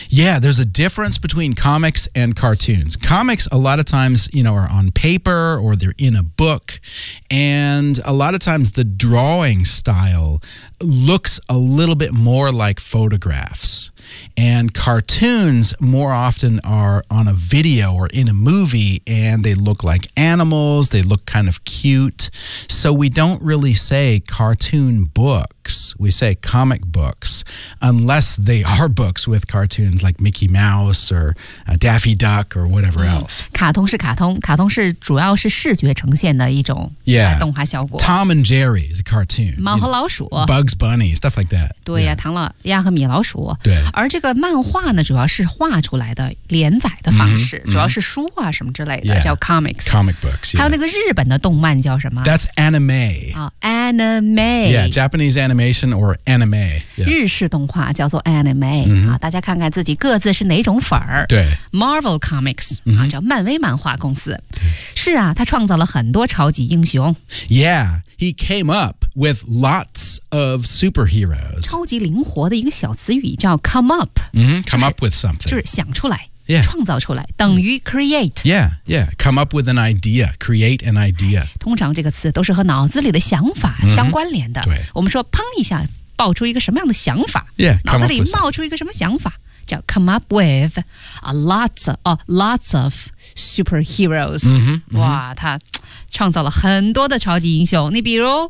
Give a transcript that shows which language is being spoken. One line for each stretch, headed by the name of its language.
English: Yeah, there's a difference between comics and cartoons Comics a lot of times you know, are on paper or they're in a book And a lot of times the drawing style looks a little bit more like photographsAnd cartoons more often are on a video or in a movie, and they look like animals. They look kind of cute. So we don't really say cartoon books. We say comic books, unless they are books with cartoons like Mickey Mouse or Daffy Duck or whatever else.
Chinese: 卡通是卡通，卡通是主要是视觉呈现的一种动画效果。
English: Tom and Jerry is a cartoon.
Chinese: 猫和老鼠。
English: Bugs Bunny, stuff like that.
Chinese: 对呀，唐老鸭和米老鼠。对。而这个漫画呢，主要是画出来的连载的方式，主要是书啊什么之类的，叫 comics。
English: Comic books。
Chinese: 还有那个日本的动漫叫什么
English: ？That's anime。 Anime。 Yeah, Japanese animation or anime。
Chinese: 日式动画叫做 anime。大家看看自己各自是哪种粉儿。对。 Marvel Comics 叫漫威漫画公司。是啊，他创造了很多超级英雄。
English: Yeah, he came up with lots of superheroes。
Chinese: 超级灵活的一个小词语叫 come up。
English: Come up with something.
Chinese: 就是想出来。 Yeah. 创造出来等于 create
English: Yeah, yeah Come up with an idea Create an idea
Chinese: 通常这个词都是和脑子里的想法相关联的、对我们说砰一下爆出一个什么样的想法 Yeah, 脑子里冒出一个什么想法叫
English: come up with lots of superheroes
Chinese: 哇他创造了很多的超级英雄你比如